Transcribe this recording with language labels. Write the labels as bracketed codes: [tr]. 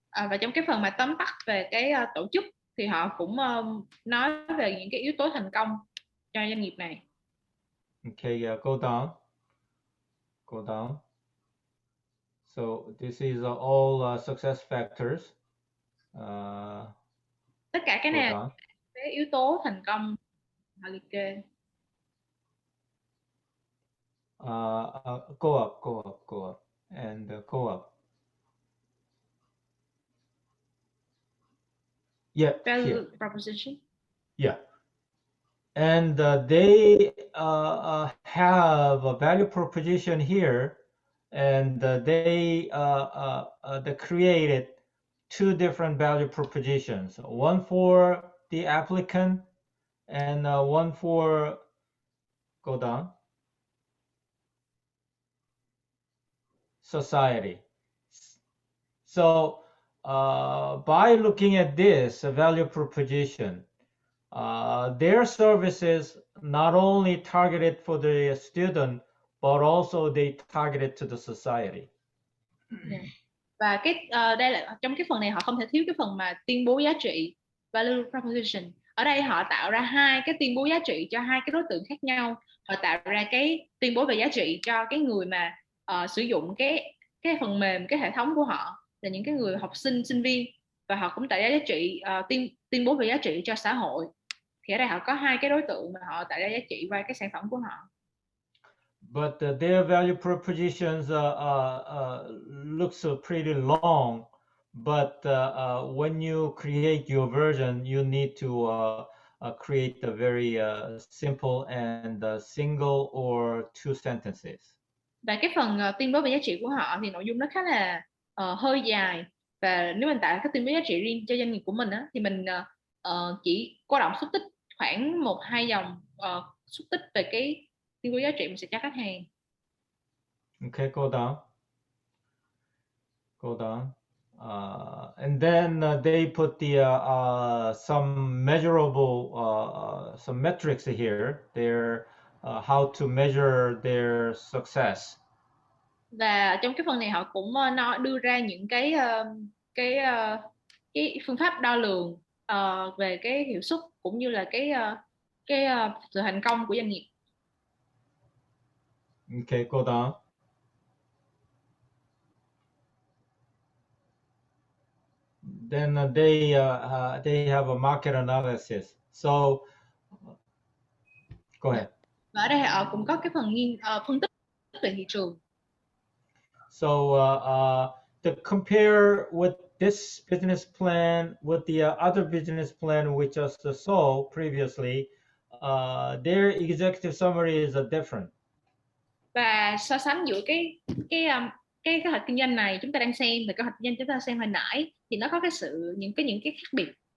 [vi] Và trong cái phần mà tóm tắt về cái tổ chức thì họ cũng nói về những cái yếu tố thành công cho doanh nghiệp này. [en] Okay, go down. Go down. So this is all success factors. Tất cả cái này là cái yếu tố thành công họ liệt kê. Go up, and go up. Yeah, Value here. proposition. Yeah. And they have a value proposition here, and they created two different value propositions, one for the applicant and one for, go down, society. So by looking at this value proposition, their services not only targeted for the student, but also they targeted to the society. Yeah. [vi] Và cái đây là trong cái phần này họ không thể thiếu cái phần mà tuyên bố giá trị, value proposition. Ở đây họ tạo ra hai cái tuyên bố giá trị cho hai cái đối tượng khác nhau. Họ tạo ra cái tuyên bố về giá trị cho cái người mà sử dụng cái phần mềm, cái hệ thống của họ là những cái người học sinh, sinh viên, và họ cũng tạo ra giá trị tuyên bố về giá trị cho xã hội. Thì ở đây họ có hai cái đối tượng mà họ tạo ra giá trị qua cái sản phẩm của họ. [en] But their value propositions looks pretty long, but when you create your version, you need to create a very simple and single or two sentences. [vi] Và cái phần tuyên bố về giá trị của họ thì nội dung nó khá là hơi dài, và nếu mình tạo cái tuyên bố giá trị riêng cho doanh nghiệp của mình á, thì mình chỉ cô đọng xúc tích khoảng 1-2 dòng xúc tích về cái tuyên bố giá trị mình sẽ cho khách hàng. [en] Okay, go down. Go down. And then they put the some measurable some metrics here. They're how to measure their success. [vi] Và trong cái phần này họ cũng đưa ra những cái phương pháp đo lường về cái hiệu suất cũng như là cái sự thành công của doanh nghiệp. [en] Okay, go down. Then they have a market analysis. So go ahead. [vi] Và ở đây họ cũng có cái phần phân tích về thị trường. [en] So to compare with this business plan with the other business plan we just saw previously, their executive summary is different. [vi] Và so sánh giữa cái kế hoạch kinh doanh này chúng ta đang xem và kế hoạch kinh doanh chúng ta xem hồi nãy thì nó có cái những cái khác biệt.